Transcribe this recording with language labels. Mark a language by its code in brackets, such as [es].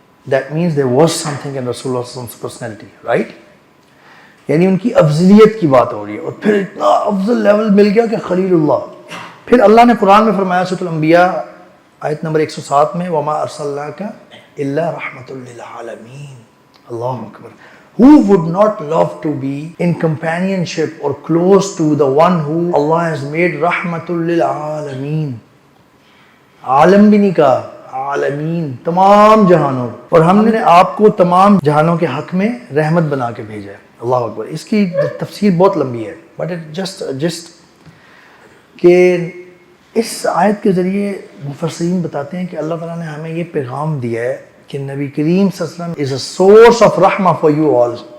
[en] that means there was something in [ur] رسول اللہ صلی اللہ علیہ وسلم [en] personality, right؟ [ur] یعنی ان کی افضلیت کی بات ہو رہی ہے. اور پھر اتنا افضل لیول مل گیا کہ خلیل اللہ. پھر اللہ نے قرآن میں فرمایا سورۃ الانبیاء آیت نمبر 107 میں [ar] وَمَا أَرْسَلْنَاكَ إِلَّا رَحْمَةٌ لِّلْعَالَمِينَ. [ur] اللہ اکبر. [en] Who would not love to be in companionship or close to the one who Allah has made رحمة للعالمین. [ur] عالم بھی نہیں کہا، عالمین، تمام جہانوں. اور ہم نے آپ کو تمام جہانوں کے حق میں رحمت بنا کے بھیجا ہے. اللہ اکبر. اس کی تفسیر بہت لمبی ہے بٹ جسٹ کہ اس آیت کے ذریعے مفسرین بتاتے ہیں کہ اللہ تعالیٰ نے ہمیں یہ پیغام دیا ہے کہ نبی کریم صلی اللہ علیہ وسلم [en] is a source of [ur] رحمہ [en] for you all.